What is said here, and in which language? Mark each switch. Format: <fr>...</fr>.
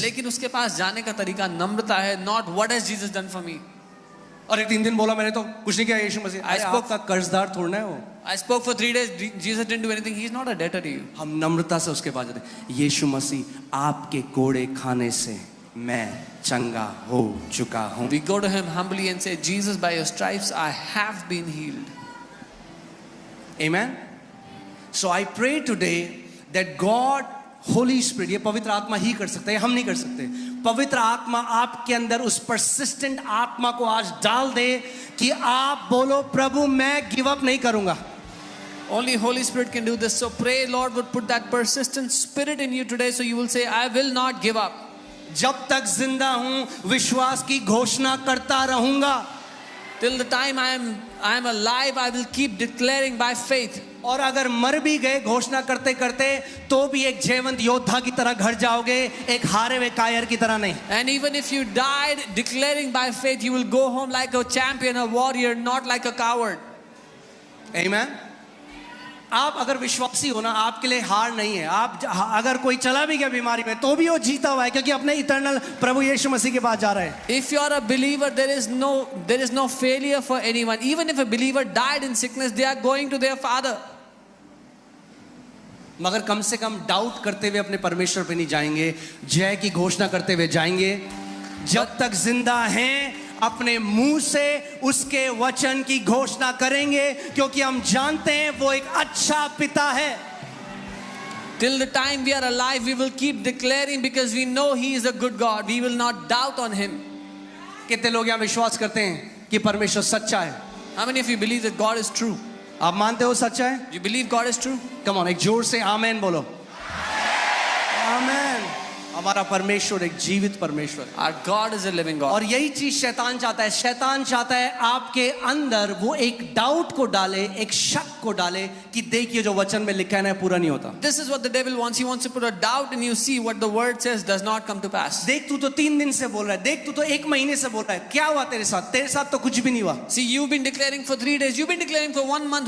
<hi>लेकिन उसके पास जाने का तरीका नम्रता है.</hi> <en>Not what has Jesus done for me.</en> <hi>अरे 3 दिन बोला मैंने तो कुछ नहीं किया यीशु मसीह.</hi> <en>I spoke-</en> <hi>आपका कर्जदार थोड़ना है वो.</hi> <en>I spoke for 3 days. Jesus didn't do anything. He's not a debtor to you.</en> <hi>हम नम्रता से उसके पास जाते हैं. यीशु मसीह आपके कोड़े खाने से मैं चंगा हो चुका हूँ.</hi> <en>We go to him humbly and say, Jesus, by your stripes I have been healed. Amen. So I pray today that God, Holy Spirit,</en> <hi>ये पवित्र आत्मा ही कर सकता है, हम नहीं कर सकते. पवित्र आत्मा आपके अंदर उस परसिस्टेंट आत्मा को आज डाल दे कि आप बोलो प्रभु मैं</hi> <en>give up</en> <hi>नहीं करूंगा.</hi> <en>Only Holy Spirit can do this. So pray, Lord would put that persistent spirit in you today, so you will say, I will not give up.</en> <hi>जब तक जिंदा हूं विश्वास की घोषणा करता रहूंगा.</hi> <en>Till the time I am alive, I will keep declaring by faith.</en> <hi>और अगर मर भी गए घोषणा करते करते तो भी एक जयवंत योद्धा की तरह घर जाओगे, एक हारे हुए कायर की तरह नहीं.</hi> <en>And even if you died declaring by faith, you will go home like a champion, a warrior, not like a coward. Amen.</en> <hi>आप अगर विश्वासी हो ना, आपके लिए हार नहीं है. आप अगर कोई चला भी गया बीमारी में तो भी वो जीता हुआ है, क्योंकि अपने इटर्नल प्रभु यीशु मसीह के पास जा रहा है.</hi> <en>If you are a believer, there is no failure for anyone. Even if a believer died in sickness, they are going to their Father.</en> <hi>मगर कम से कम डाउट करते हुए अपने परमेश्वर पे नहीं जाएंगे, जय की घोषणा करते हुए जाएंगे. जब तक जिंदा हैं अपने मुंह से उसके वचन की घोषणा करेंगे, क्योंकि हम जानते हैं वो एक अच्छा पिता है.</hi> <en>Till the time we are alive, we will keep declaring because we know He is a good God. We will not doubt on Him.</en> <hi>कितने लोग यहाँ विश्वास करते हैं कि परमेश्वर सच्चा है?</hi> <en>How many of you believe that God is true?</en> <hi>आप मानते हो सच्चा है?</hi> <en>You believe God is true? Come on,</en> <hi>एक जोर से आमेन बोलो. आमेन. हमारा परमेश्वर एक जीवित परमेश्वर है.</hi> <en>Our God is a living God.</en> <hi>और यही चीज शैतान चाहता है. शैतान चाहता है आपके अंदर वो एक डाउट को डाले, एक शक को डाले कि देखिए जो वचन में लिखा है ना पूरा नहीं होता.</hi> <en>This is what the devil wants. He wants to put a doubt in you. See what the word says does not come to pass.</en> <hi>देख तू तो 3 दिन से बोल रहा है, देख तू तो 1 महीने से बोल रहा है, क्या हुआ तेरे साथ? तेरे साथ तो कुछ भी नहीं हुआ.</hi> <en>See, you've been declaring for 3 days. You've been declaring for 1 month.</en>